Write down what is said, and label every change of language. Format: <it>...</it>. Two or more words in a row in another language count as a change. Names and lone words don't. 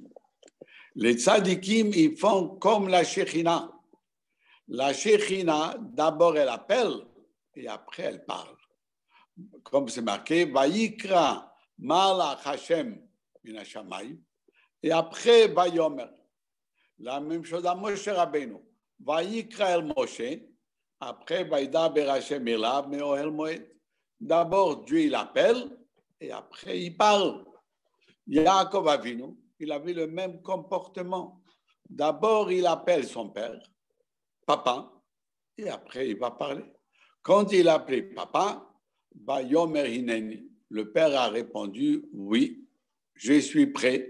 <fr>Les tzadikim, ils font comme la Shekhinah. La Shekhinah, d'abord, elle appelle et après, elle parle. Comme c'est marqué,</fr> <he>ויקרא מלאך השם מן השמים.</he> <fr>Et après, Vayomer. La même chose à Moshe Rabbeinu.</fr> <he>ויקרא אל משה. Après, וידבר השם אליו מאהל מועד.</he> <fr>D'abord, Dieu, il appelle et après, il parle. Yaakov Avinu, il avait le même comportement. D'abord, il appelle son père, papa, et après, il va parler. Quand il a appelé papa,</fr> <he>ויאמר הנני,</he> <fr>le père a répondu, oui, je suis prêt.</fr>